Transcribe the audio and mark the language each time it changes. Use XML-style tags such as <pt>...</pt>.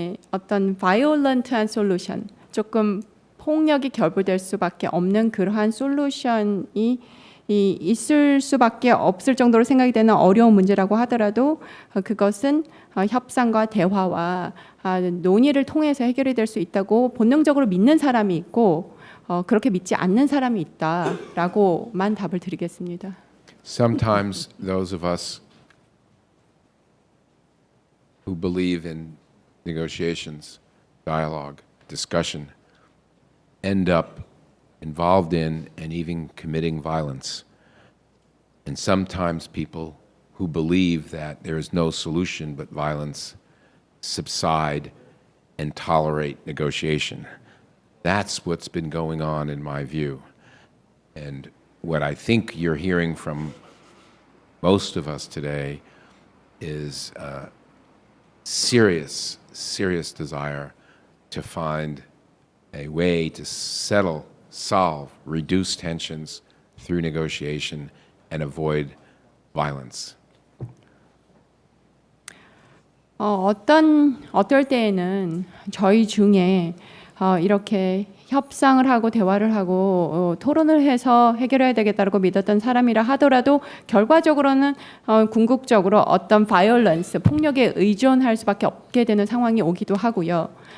<ko>어떤 violent한 솔루션, 조금 폭력이 결부될 수밖에 없는 그러한 솔루션이 있을 수밖에 없을 정도로 생각이 되는 어려운 문제라고 하더라도 그것은 협상과 대화와 논의를 통해서 해결이 될 수 있다고 본능적으로 믿는 사람이 있고 그렇게 믿지 않는 사람이 있다라고만 답을 드리겠습니다.</ko> <en>Sometimes those of us who believe in negotiations, dialogue, discussion, end up involved in and even committing violence. And sometimes people who believe that there is no solution but violence subside and tolerate negotiation. That's what's been going on in my view. And what I think you're hearing from most of us today is a serious, serious desire to find a way to settle, solve, reduce tensions through negotiation and avoid violence.</en> <ko>어떨 때에는 저희 중에 이렇게 협상을 하고 대화를 하고 토론을 해서 해결해야 되겠다고 믿었던 사람이라 하더라도 결과적으로는 궁극적으로 어떤 바이올런스, 폭력에 의존할 수밖에 없게 되는 상황이 오기도 하고요.</ko>